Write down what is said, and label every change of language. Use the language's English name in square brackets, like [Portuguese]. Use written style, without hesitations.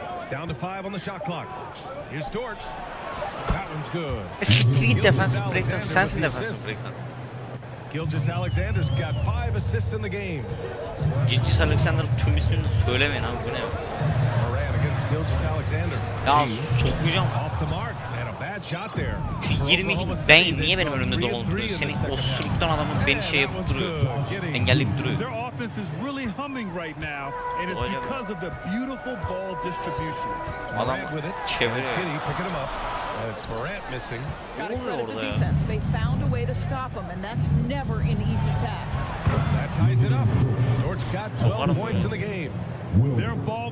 [English] Down to 5 on the shot clock. Here's Dort. That one's good. [Turkish] Street defensive break'ten sensin defensive break'ten. [English] Gilgeous-Alexander's got 5 assists in the game. [Turkish] Gilgeous-Alexander tüm ismini söylemeyin abi, bu ne ya? [English] Morant against Gilgeous-Alexander. [Turkish] Ya sokacağım. [English] Off the mark and a bad shot there. [Turkish] Şu 22 ben niye benim önümde dolanıp duruyor? Senin o sürükten adamın beni şey yapıp duruyor. Engelleyip duruyor. [English] Their offense is really humming right now, and it's because of the beautiful ball distribution. [Turkish] Adam çeviriyor. [English] Picking him up. And it's Morant missing. Got to credit the defense. They found a way to stop him, and that's never an easy task. That ties it up. Dort's got 12 points in the game. Their ball